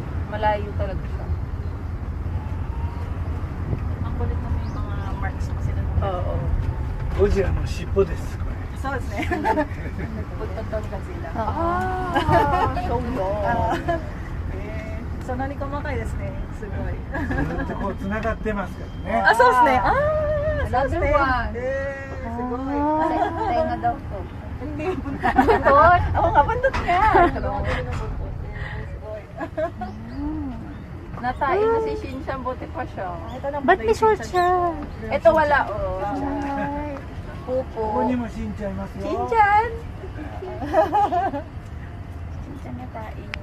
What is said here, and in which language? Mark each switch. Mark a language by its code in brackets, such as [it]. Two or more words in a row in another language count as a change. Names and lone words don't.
[tl] Malayo talaga siya. Ang kulit naman yung mga marks pa sila. Oo. [ja] ゴジラの尻尾です。これ。そうですね。 [tl] Punta doon ka sila. [en] Ah, so long. [ja] そんなに細かいですね。すごい。ずっとこう繋がってますからね。あ、そうですね。ああ、そうです [en] Another [ja] ね。 [en] one. [ja] すごい。 [tl] Tayo nga daw to. Hindi, punta. Buntot? Oo nga, bandot nga. Natain na si Shinshan, buti pa siya. Ba't may short siya? Ito wala, oh. Pupo. [ja] ここにもしんちゃんいますよ。 [tl] Shinchan! Sinsan na tayo.